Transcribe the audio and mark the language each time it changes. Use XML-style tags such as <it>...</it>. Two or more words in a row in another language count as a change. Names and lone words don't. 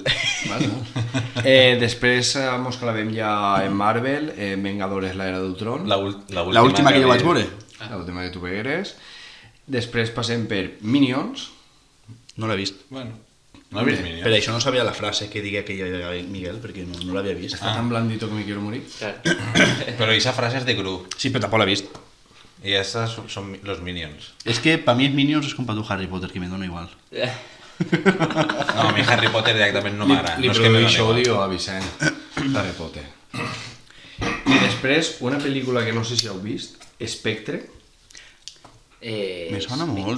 <ca>Després mos clavem ja en Marvel, Vengadores, l'era d'Ultron. L'última que jo vaig veure. L'última que tu vegueres. Després passem per Minions. No l'he vist. Bueno, no he vist Minions. Per això no sabia la frase que digui que hi ha Miguel, perquè no l'havia vist.</ca> <es>Està tan blandito que me quiero morir. Pero esa frase es de Gru.</es> <ca>Sí, però tampoc l'he vist.</ca> <es>Y estas son los Minions.</es> <ca>És que per mi els Minions és com per tu Harry Potter, que me dona igual. No, a mi Harry Potter directament no m'agrada. Li No és que me doni produeixo igual.</ca> <es>odio a Vicent. Harry Potter.</es> <ca>I després, una pel·lícula que no sé si heu vist, Spectre. Me sona molt.</ca>